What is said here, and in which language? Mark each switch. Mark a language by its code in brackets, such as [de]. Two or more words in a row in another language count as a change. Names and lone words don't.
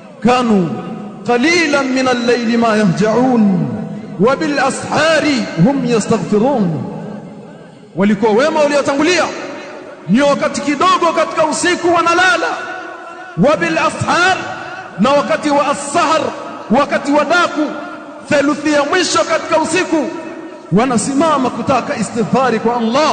[ar] كانوا قليلا من الليل ما يهجعون وبالأسحار هم يستغفرون. [sw] Walikuwa wema waliotangulia ni wakati kidogo katika usiku wanalala, [ar] وبالأسحار, [sw] na wakati wa as-sahar, wakati wa daku, theluthi ya mwisho katika usiku wanasimama kutaka istighfari kwa Allah.